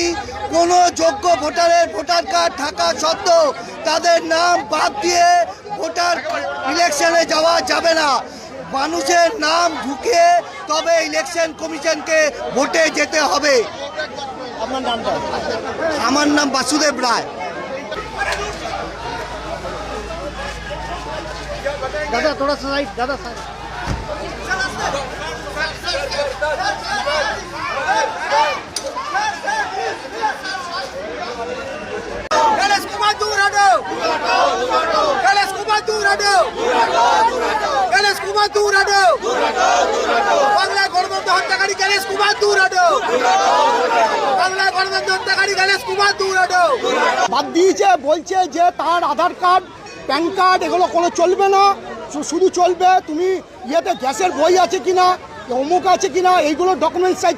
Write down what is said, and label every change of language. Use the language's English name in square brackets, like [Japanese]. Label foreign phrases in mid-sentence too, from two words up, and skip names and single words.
[Bangla] কোনো যোগ্য ভোটারের ভোটার কার্ড থাকা সত্ত্বেও তাদের নাম বাদ দিয়ে ভোটার ইলেকশনে যাওয়া যাবে না। মানুষের নাম ঢুকে তবে ইলেকশন কমিশনকে ভোটে যেতে হবে। আপনার নামটা? আমার নাম বাসুদেব রায়। [Hindi] দাদা थोड़ा साइड, दादा साइड। गणेश कुमार दूर हटो। गणेश कुमार दूर हटो। गणेश कुमार दूर हटो। [Bangla] বাংলায় গণতন্ত্র হত্যাকারী গণেশ কুমার [Hindi] दूर हटो। [Bangla] বাংলায় গণতন্ত্র হত্যাকারী গণেশ কুমার [Hindi] दूर हटो। [Bangla] বাদ দিয়েছে, বলছে যে তার আধার কার্ড, প্যান কার্ড এগুলো কোনো চলবে না, শুধু চলবে তুমি ইয়েতে গ্যাসের বই আছে কিনা, অমুক আছে কিনা, এইগুলো ডকুমেন্টস চাইছে।